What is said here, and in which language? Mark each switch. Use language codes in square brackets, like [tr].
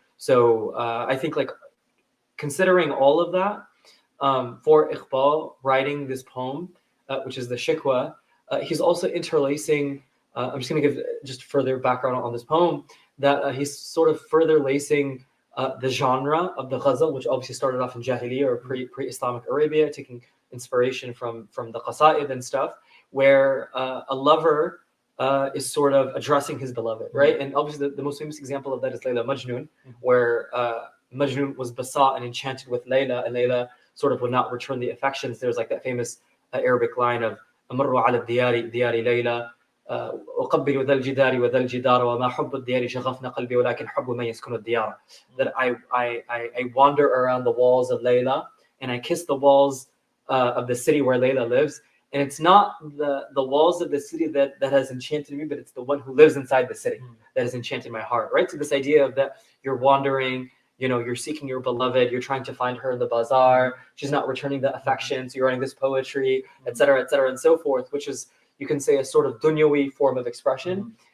[en] So I think like considering all of that, for Iqbal writing this poem, which is the Shikwa, he's also interlacing, I'm just going to give just further background on this poem, that he's sort of further lacing the genre of the ghazal, which obviously started off in Jahiliyyah or pre-Islamic Arabia, taking inspiration from the qasaid and stuff, where a lover is sort of addressing his beloved, right? And obviously the most famous example of that is Layla Majnun, where Majnun was besought and enchanted with Layla, and Layla sort of would not return the affections. There's like that famous Arabic line of [ar] أمر على الديار ديار ليلى أقبل ذا الجدار وذا الجدار وما حب الديار شغفنا قلبي ولكن حب من يسكن الديار. [en] That I wander around the walls of Layla and I kiss the walls of the city where Layla lives, and it's not the walls of the city that has enchanted me, but it's the one who lives inside the city that has enchanted my heart, right? So this idea of that you're wandering, you're seeking your beloved, you're trying to find her in the bazaar, she's not returning the affection, so you're writing this poetry, etc., and so forth, which is, you can say, a sort of dunyawi form of expression.